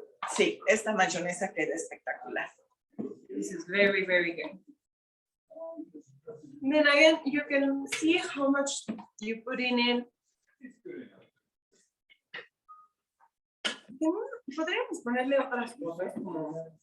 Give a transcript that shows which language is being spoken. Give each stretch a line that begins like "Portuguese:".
Spanish: Sí, esta mayonesa queda espectacular.
English: This is very, very good. And then again, you can see how much you put in it.
Spanish: Podríamos ponerle otras cosas como...